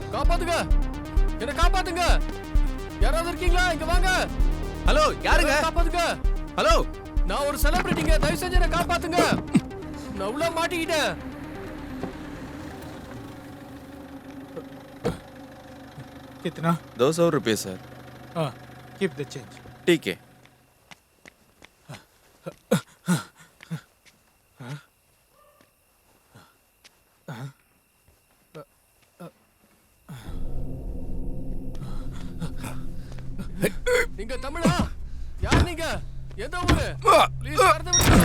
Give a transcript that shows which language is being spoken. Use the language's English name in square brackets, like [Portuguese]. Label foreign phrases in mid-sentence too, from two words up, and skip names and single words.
[Tamil] காப்பாத்துங்க, என்ன காப்பாத்துங்க. யாராவது இருக்கீங்களா? இங்க வாங்க. ஹலோ, யாருங்க? காப்பாத்துங்க. ஹலோ, நான் ஒரு செலிபிரிட்டிங்க, தயவு செஞ்சு என்ன காப்பாத்துங்க. நான் உள்ள மாட்டிக்கிட்டேன். [Hindi] कितना? 200 रुपये सर. हाँ, [English] keep the change. [Hindi] ठीक है. [Tamil] நீங்க தமிழா? யார் நீங்க? எந்த ஊரு? ப்ளீஸ் வரத விடுங்க.